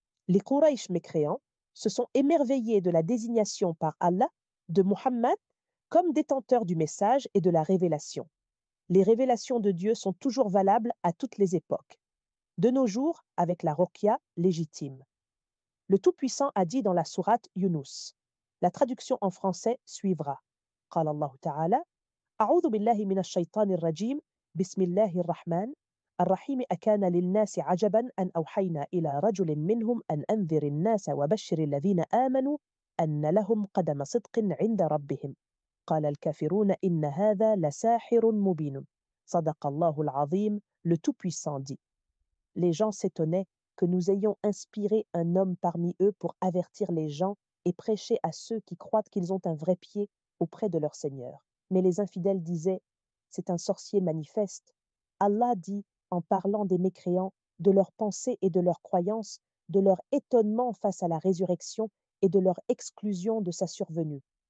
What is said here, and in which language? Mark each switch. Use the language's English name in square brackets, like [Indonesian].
[French] Les Quraysh mécréants se sont émerveillés de la désignation par Allah de Muhammad comme détenteur du message et de la révélation. Les révélations de Dieu sont toujours valables à toutes les époques. De nos jours, avec la Ruqya légitime. Le Tout-Puissant a dit dans la sourate Yunus. La traduction en français suivra. [Arabic] قال الله تعالى: أعوذ بالله من الشيطان الرجيم بسم الله الرحمن الرحيم أكان للناس عجبا أن أوحينا إلى رجل منهم أن أنذر الناس وبشر الذين آمنوا أن لهم قدم صدق عند ربهم قال الكافرون إن هذا لساحر مبين صدق الله العظيم. [French] Le Tout-Puissant dit. Les gens s'étonnaient que nous ayons inspiré un homme parmi eux pour avertir les gens et prêcher à ceux qui croient qu'ils ont un vrai pied auprès de leur Seigneur. Mais les infidèles disaient: c'est un sorcier manifeste. Allah dit, en parlant des mécréants, de leurs pensées et de leurs croyances, de leur étonnement face à la résurrection et de leur exclusion de sa survenue.